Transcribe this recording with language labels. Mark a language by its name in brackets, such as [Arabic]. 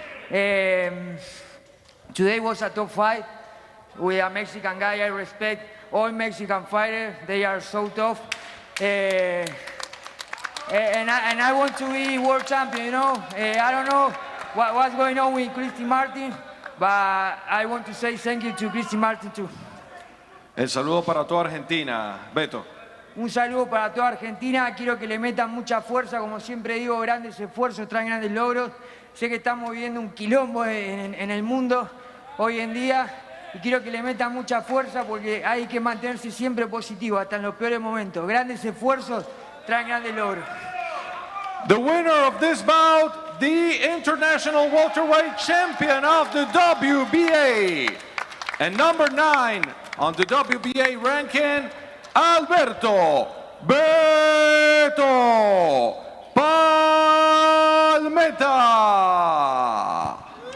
[English] Today was a top fight with a Mexican guy. I respect all Mexican fighters. They are so tough. And I want to be world champion, you know. I don't know what's going on with Christy Martin, but I want to say thank you to Christy Martin too. [Spanish] El saludo para toda Argentina, Beto. Un saludo para toda Argentina. Quiero que le metan mucha fuerza. Como siempre digo, grandes esfuerzos traen grandes logros. Sé que estamos viviendo un quilombo en el mundo hoy en día. Y quiero que le metan mucha fuerza porque hay que mantenerse siempre positivo, hasta en los peores momentos. Grandes esfuerzos traen grandes logros. [English] The winner of this bout, the international welterweight champion of the WBA. And number 9 on the WBA ranking, Alberto Palmetta.